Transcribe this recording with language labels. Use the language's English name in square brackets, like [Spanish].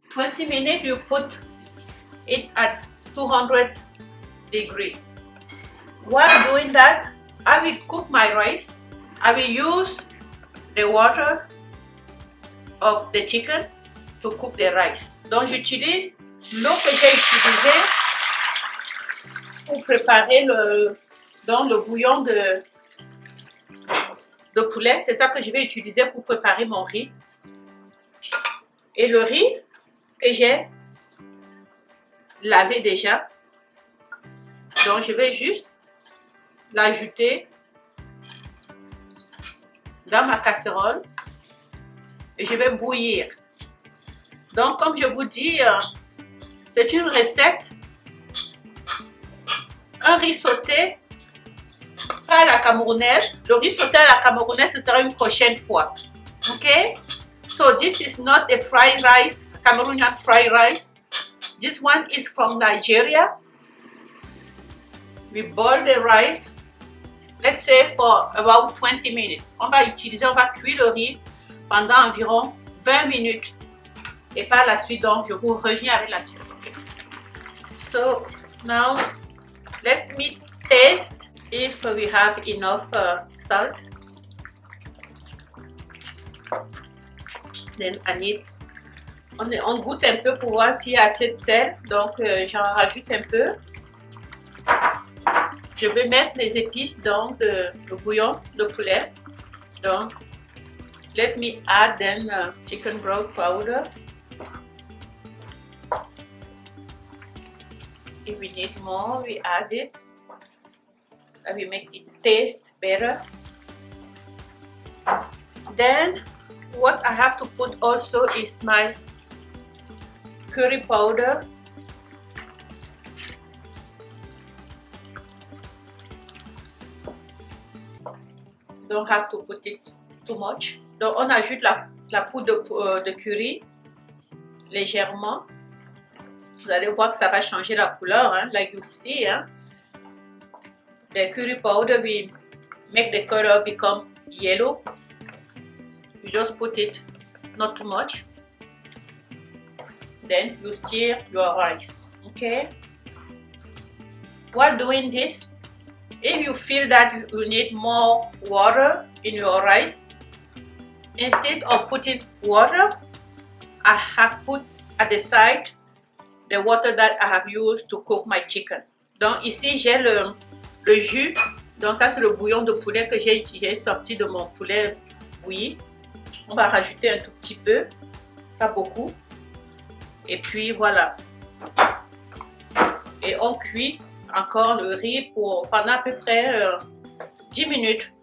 [English] 20 minutes, you put it at 200 degrees. While doing that, I will cook my rice. I will use the water of the chicken to cook the rice. [French] Donc j'utilise l'eau que j'ai utilisée pour préparer le bouillon de poulet. C'est ça que je vais utiliser pour préparer mon riz. Et le riz que j'ai lavé déjà. Donc je vais juste l'ajouter dans ma casserole et je vais bouillir. Donc comme je vous dis, c'est une recette, un riz sauté à la camerounaise. Le riz sauté à la camerounaise, ce sera une prochaine fois. Ok? [English] So this is not a fried rice, Cameroonian fried rice. This one is from Nigeria. we boil the rice, let's say for about 20 minutes. [French] On va cuire le riz pendant environ 20 minutes. Et par la suite, donc, je vous reviens avec la suite. Okay? [English] So, now, let me taste if we have enough salt. Then I need, [French] on goûte un peu pour voir s'il y a assez de sel, donc j'en rajoute un peu. Je vais mettre les épices donc le bouillon de poulet. [English] Donc, let me add then chicken broth powder. If we need more, we add it. That will make it taste better. Then, what I have to put also is my curry powder. Don't have to put it too much. [French] Donc on ajoute la poudre de curry légèrement. Vous allez voir que ça va changer la couleur, hein, [English] like you see. Hein. The curry powder will make the color become yellow. You just put it not too much. Then you stir your rice. Okay. While doing this, if you feel that you need more water in your rice, instead of putting water, I have put at the side the water that I have used to cook my chicken. [French] Donc ici j'ai le jus, donc ça c'est le bouillon de poulet que j'ai sorti de mon poulet bouilli. On va rajouter un tout petit peu, pas beaucoup. Et puis voilà. Et on cuit encore le riz pendant à peu près 10 minutes.